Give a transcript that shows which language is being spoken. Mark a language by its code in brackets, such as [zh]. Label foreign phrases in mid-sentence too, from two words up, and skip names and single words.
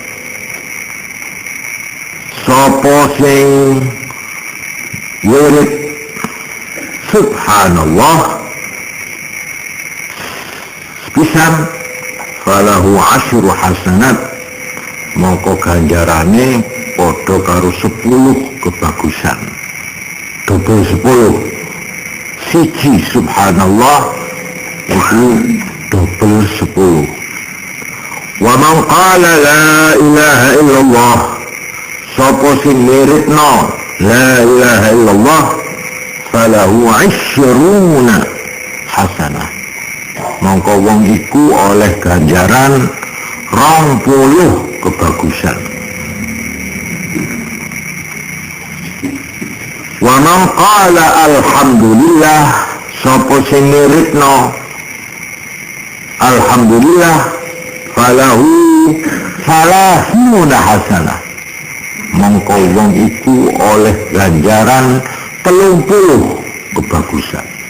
[jv] Sapa sing wirid subhanallah pisan [ar] فله عشر حسنات, [jv] mongko ganjarane padha karo 10 kebagusan, double 10. Siji subhanallah itu double 10. [ar] ومن قال لا إله إلا الله, [jv] sapa sing miritno [ar] لا إله إلا الله فله عشرون حسنة, [jv] mongko wong iku oleh ganjaran 20 kebagusan. [ar] ومن قال الحمد لله, [jv] sapa sing miritno alhamdulillah [ar] فله ثلاثون حسنة, [jv] mongko wong iku oleh ganjaran 30 kebagusan.